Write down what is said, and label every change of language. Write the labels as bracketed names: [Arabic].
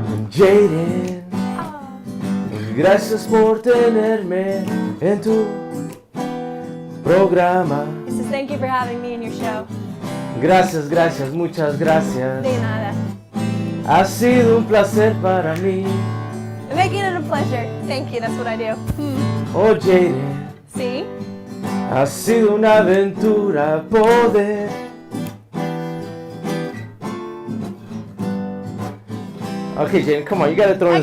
[Spanish] Jaden, gracias por tenerme en tu programa. [English] He says, thank you for having me in your show. [Spanish] Gracias, gracias, muchas gracias. De nada. Ha sido un placer para mí. [English] Making it a pleasure. Thank you. That's what I do. Oh, Jaden, See? [Spanish] ha sido una aventura poder. [English] Okay, Jaden, come on, you gotta throw in